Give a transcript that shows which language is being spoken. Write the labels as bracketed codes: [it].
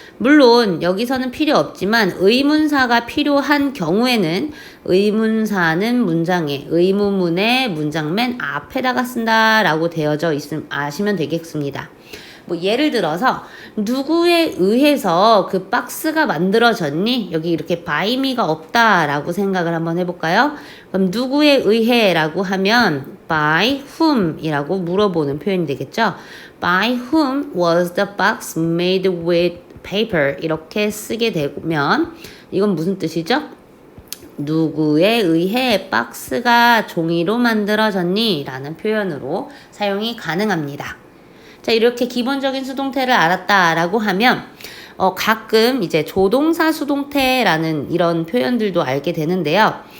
[ko] 물론 여기서는 필요 없지만 의문사가 필요한 경우에는 의문사는 문장의 의문문의 문장 맨 앞에다가 쓴다라고 되어져 있음 아시면 되겠습니다. 뭐 예를 들어서 누구에 의해서 그 박스가 만들어졌니? 여기 이렇게 by me가 없다라고 생각을 한번 해볼까요? 그럼 누구에 의해 라고 하면 by whom 이라고 물어보는 표현이 되겠죠? [en] By whom was the box made with paper? [ko] 이렇게 쓰게 되면 이건 무슨 뜻이죠? 누구에 의해 박스가 종이로 만들어졌니? 라는 표현으로 사용이 가능합니다. 자, 이렇게 기본적인 수동태를 알았다라고 하면 가끔 이제 조동사 수동태라는 이런 표현들도 알게 되는데요.